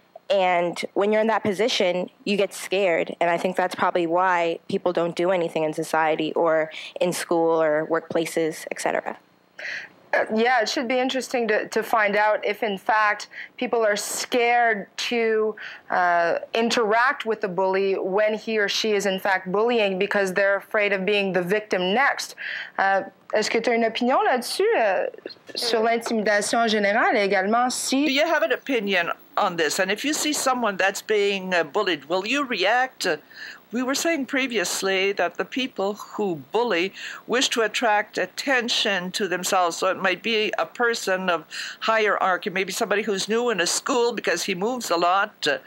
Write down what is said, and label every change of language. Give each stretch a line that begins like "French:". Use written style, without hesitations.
English: And when you're in that position, you get scared. And I think that's probably why people don't do anything in society or in school or workplaces, etc. Yeah, it should be interesting to find out if, in fact, people are scared to interact with the bully when he or she is, in fact, bullying because they're afraid of being the victim next.
French: Est-ce que tu as une opinion là-dessus, sur l'intimidation en général et également si...
English: Do you have an opinion on this? And if you see someone that's being bullied, will you react? We were saying previously that the people who bully wish to attract attention to themselves. So it might be a person of hierarchy, maybe somebody who's new in a school because he moves a lot.